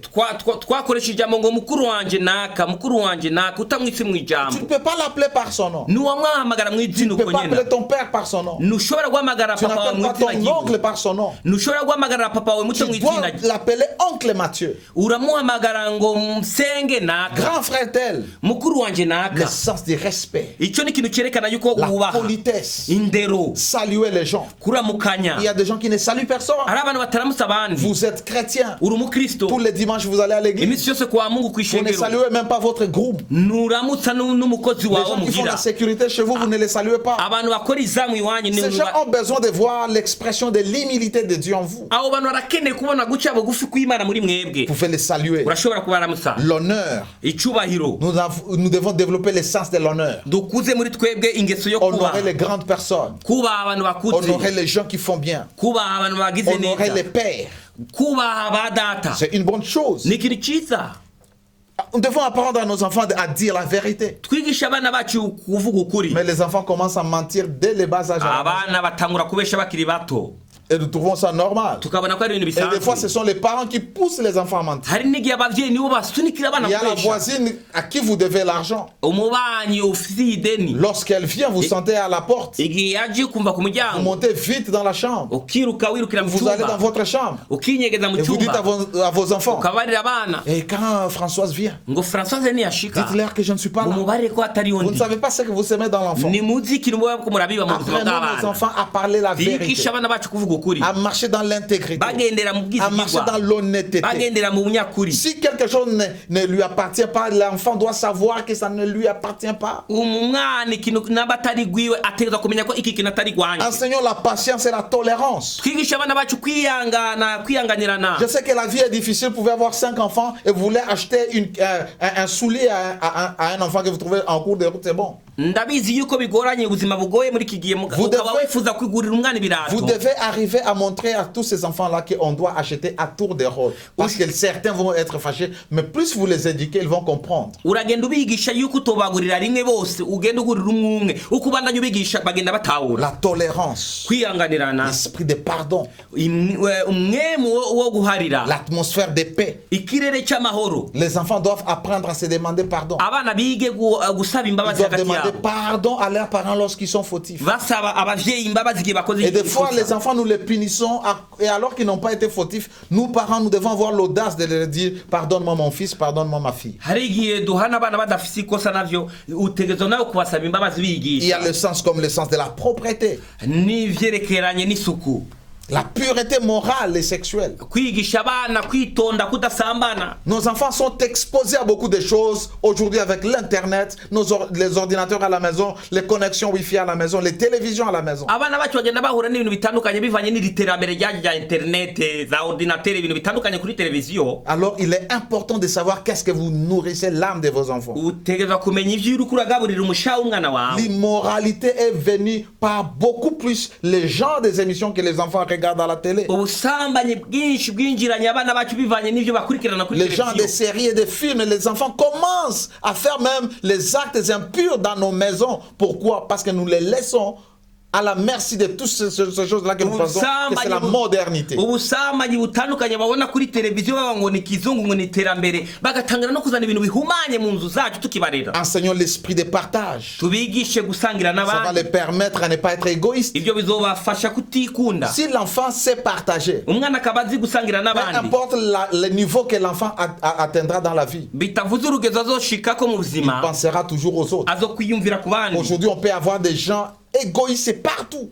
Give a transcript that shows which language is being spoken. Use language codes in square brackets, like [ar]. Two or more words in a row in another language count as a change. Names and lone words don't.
[rn] Twakoresha ijambo ngo mukuru wanje naka utamwitse mu [fr] Tu ne [rn] ijambo. [fr] peux pas l'appeler par son nom. [rn] Nuwamwahamagara mu [fr] Tu [rn] izina [fr] ne peux [rn] uko [fr] pas [rn] nyene. [fr] appeler ton père par son nom. [rn] Ntushobora guhamagara [fr] Tu [rn] papa wawe [fr] n'appelles [rn] mu [fr] pas [rn] izina [fr] ton oncle [rn] ryiwe. [fr] par son nom. [rn] Ntushobora guhamagara papa wawe muto mu [fr] Tu dois [rn] izina ryiwe. [fr] l'appeler oncle Mathieu, [rn] Uramuhamagara ngo msenge naka, [fr] grand frère tel. [rn] mukuru wanje [fr] Le [rn] naka. [fr] sens du respect, [rn] Icyo ni ikintu cyerekana yuko [fr] la [rn] wubaha. [fr] politesse, [rn] Indero, [fr] saluer les gens. [rn] kuramukanya. [fr] Il y a des gens qui ne saluent personne. [rn] Hari abantu bataramutsa abandi. [fr] Vous êtes chrétien. [rn] Uri umukristo. [fr] Tous les dimanches, vous allez à l'église. [rn] Iminsi yose kwa Mungu [fr] Vous ne [rn] kwishengero. [fr] saluez même pas votre groupe. [rn] Nuramutsa n'umukozi [fr] Les [rn] wawe [fr] gens qui font [rn] muhira. [fr] la sécurité chez vous, vous ne les saluez pas. [rn] Abantu bakora izamu iwanyu ni [fr] Ces gens ont besoin de voir l'expression de l'humilité de Dieu en vous. [rn] abo bantu barakeneye kubona guca bugufi kw'Imana muri mwebwe. [fr] Vous pouvez les saluer. [rn] Urashobora kubaramutsa. [fr] L'honneur. [rn] Icubahiro. [fr] Nous devons développer le sens de l'honneur. [rn] bukuze muri twebwe ingeso yo [fr] honorer [rn] kubaha [fr] les grandes personnes, [rn] kubaha abantu bakuze [fr] honorer les gens qui font bien, [rn] kubaha abantu bagize [fr] honorer les [rn] neza [fr] pères. [rn] kubaha ba data [fr] C'est une bonne chose. [rn] ni ikintu cyiza. [fr] Nous devons apprendre à nos enfants à dire la vérité. [rn] twigisha abana bacu kuvuga ukuri. [fr] Mais les enfants commencent à mentir dès le bas âge. [rn] abana batangura kubesha bakiri bato [fr] Et nous trouvons ça normal. [rn] tukabona ko ari ibintu [fr] Et des fois, ce [rn] bisanzwe. [fr] sont les parents qui poussent les enfants à mentir. [rn] hari n'igihe ababyeyi nibo basunikira abana [fr] Il y a la [rn] kubesha. [fr] voisine à qui vous devez l'argent. [rn] umubanyi ufitiye ideni [fr] Lorsqu'elle vient, vous sentez à la porte. [rn] igihe yaje kumva ku [fr] Vous [rn] muryango [fr] montez vite dans la chambre. [rn] ukiruka wirukira mu [fr] Vous allez dans [rn] cyumba [fr] votre chambre. [rn] ukinyegeza mu [fr] Et vous dites à [rn] cyumba [fr] à vos enfants. [rn] ukabarira abana [fr] Et quand Françoise vient, [rn] ngo Françoise niyashika [fr] dites-leur que je ne suis pas là. [rn] mumubare ko atari [fr] Vous ne [rn] undi [fr] savez pas ce que vous semez dans l'enfant. [rn] ni muzi ikintu muba ko murabiba mu buzima [fr] Apprenons nos [rn] bw'abana. [fr] enfants à parler la vérité. [rn] bigisha abana bacu kuvuga ukuri [fr] À marcher dans l'intégrité. [rn] bagendera mu [fr] À marcher dans [rn] bwizigirwa [fr] l'honnêteté. [rn] bagendera mu bunyakuri. [fr] Si quelque chose ne lui appartient pas, l'enfant doit savoir que ça ne lui appartient pas. [rn] umwana ikintu n'abatari gwiwe ategerezwa kumenya ko iki kintu atari gwanje. [fr] Enseignons la patience et la tolérance. [rn] twigisha abana bacu kwihanganirana. [fr] Je sais que la vie est difficile. Vous pouvez avoir 5 enfants et vous voulez acheter un soulier à un enfant que vous trouvez en cours de route, c'est bon. [rn] ndabizi yuko bigoranye ubuzima bugoye muri iki gihe ukaba wifuza kwigurira umwana [fr] Vous [rn] ibirato. [fr] devez arriver à montrer à tous ces enfants-là qu'on doit acheter à tour de rôle. Parce que certains vont être fâchés, mais plus vous les éduquez, ils vont comprendre. [rn] uragenda ubigisha yuko utobagurira rimwe bose ugenda ugurira umwe uko ubandanya ubigisha bagenda batahura. [fr] La tolérance, [rn] kwihanganirana [fr] l'esprit de pardon, [rn] umwemu wo guharira [fr] l'atmosphère de paix. [rn] ikirere cy'amahoro. [fr] Les enfants doivent apprendre à se demander pardon. [rn] abana bige gusaba [fr] Ils [rn] imbabazi [fr] doivent [rn] hagati [fr] demander [rn] yabo [fr] pardon à leurs parents lorsqu'ils sont fautifs. [rn] basaba abavyeyi imbabazi igihe bakoze [fr] Et des fois, les [rn] ikosa. [fr] enfants, nous les punissons, et alors qu'ils n'ont pas été fautifs, nous, parents, nous devons avoir l'audace de leur dire « Pardonne-moi mon fils, pardonne-moi ma fille ». [rn] hari igihe duhana abana badafise ikosa navyo utegerezwa nawe kubasaba imbabazi [fr] Il y a [rn] bigisha [fr] le sens comme le sens de la propreté, [rn] n'ivyerekeranye n'isuku. [fr] la pureté morale et sexuelle. [rn] kwigisha abana kwitonda kudasambana. [fr] Nos enfants sont exposés à beaucoup de choses aujourd'hui avec l'Internet, les ordinateurs à la maison, les connexions Wi-Fi à la maison, les télévisions à la maison. [rn] abana bacu bagenda bahura n'ibintu bitandukanye bivanye n'iri terambere rya internet za ordinateur ibintu bitandukanye kuri televiziyo. [fr] Alors, il est important de savoir qu'est-ce que vous nourrissez l'âme de vos enfants. [rn] utegerezwa kumenya ivyo uriko uragaburira umushaha w'umwana wawe. [fr] L'immoralité est venue par beaucoup plus les genres des émissions que les enfants regardent à la télé. [rn] ubusambanyi bwinshi bwinjiranye abana bacu bivanye n'ivyo bakurikirana kuri [fr] Les gens des [rn] televiziyo. [fr] séries et des films, et les enfants commencent à faire même les actes impurs dans nos maisons. Pourquoi? Parce que nous les laissons à la merci de toutes ces choses-là que nous pensons que c'est la modernité. [rn] ubusambanyi butandukanye babona kuri televiziyo baba ngo ni kizungu ngo ni iterambere bagatangira no kuzana ibintu bihumanye mu nzu zacu tukibarera. [fr] Enseignons l'esprit de partage. [rn] tubigishe gusangira [fr] Ça va [rn] n'abandi. [fr] les permettre à ne pas être égoïstes. [rn] ibyo bizobafasha kutikunda. [fr] Si l'enfant sait partager, [rn] umwana akaba azi gusangira [fr] peu [rn] n'abandi [fr] importe le niveau que l'enfant atteindra dans la vie, [rn] bitavuze urugezo azoshikako mu [fr] il [rn] buzima [fr] pensera toujours aux autres. [rn] azokwiyumvira ku bandi. [fr] Aujourd'hui, on peut avoir des gens égoïstes partout.